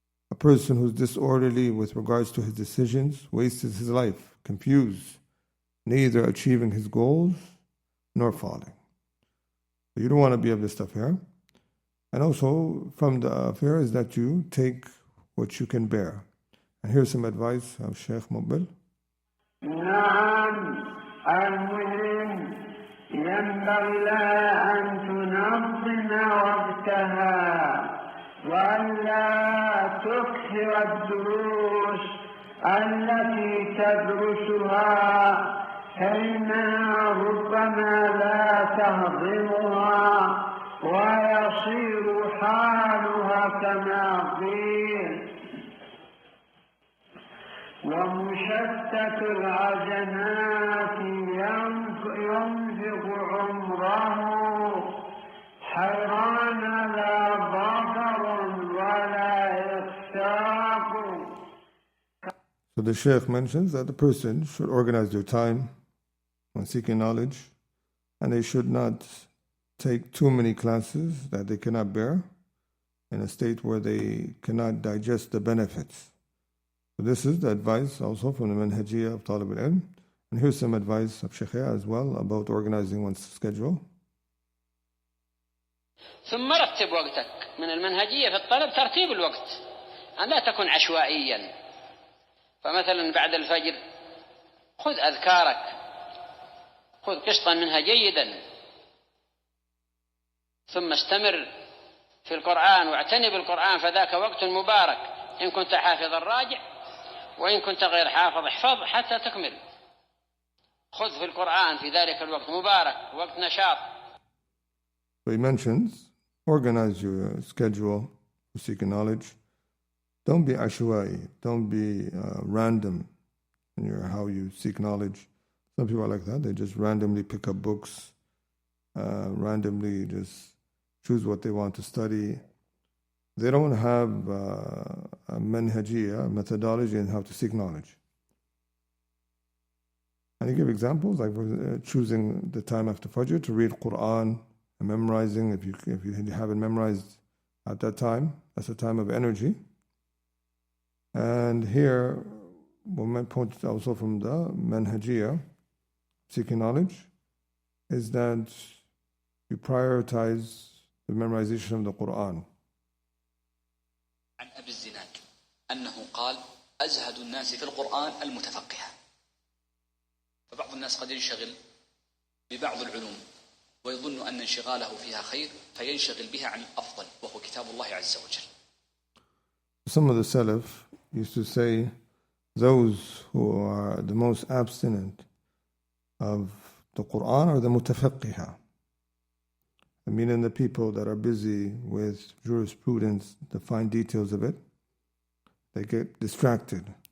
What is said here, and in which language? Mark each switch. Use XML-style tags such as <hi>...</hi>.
<en>A person who's disorderly with regards to his decisions wastes his life, confused, neither achieving his goals nor falling. So you don't want to be of this stuff here. And also from the affair is that you take what you can bear. And here's some advice of Shaykh Mubbal.</en> <ar>ينبغي لها أن تنظم وقتها وألا تكثر الدروس التي تدرسها فإنها ربما لا تهضمها ويصير حالها كما قيل ومشتت العجنات ينفق عمره حيران لا ظفر ولا يفتاق.</ar> <en>So the Shaykh mentions that the person should organize their time when seeking knowledge, and they should not take too many classes that they cannot bear in a state where they cannot digest the benefits. So this is the advice also from the manhajiyya of Talib al-Ilm. And here's some advice of Shaykh as well about organizing one's schedule.</en> <ar>ثم رتب وقتك. من المنهجية في الطلب ترتيب الوقت أن لا تكن عشوائيا. فمثلا بعد الفجر خذ أذكارك، خذ قسطا منها جيدا، ثم استمر في القرآن واعتني بالقرآن فذاك وقت مبارك. إن كنت حافظا راجع، وإن كنت غير حافظ احفظ حتى تكمل. خذ في القرآن في ذلك الوقت مبارك، وقت نشاط.</ar> <en>So he mentions, organize your schedule for seeking knowledge. Don't be ashwa'i, don't be random in how you seek knowledge. Some people are like that. They just randomly pick up books, randomly just choose what they want to study. They don't have a manhajiyya, methodology in how to seek knowledge. And he give examples like choosing the time after Fajr to read Quran and memorizing. If you haven't memorized at that time, that's a time of energy. And here, one point also from the manhajiyya, seeking knowledge, is that you prioritize the memorization of the Quran.</en> <ar>عن أبي الزناد أنه قال أزهد الناس في القرآن المتفقه. فبعض الناس قد ينشغل ببعض العلوم ويظن أن انشغاله فيها خير فينشغل بها عن الأفضل وهو كتاب الله عز وجل.</ar> <en>Some of the Salaf used to say those who are the most abstinent of the Quran are the mutafaqqiha. I mean, in the people that are busy with jurisprudence, the fine details of it, they get distracted.</en>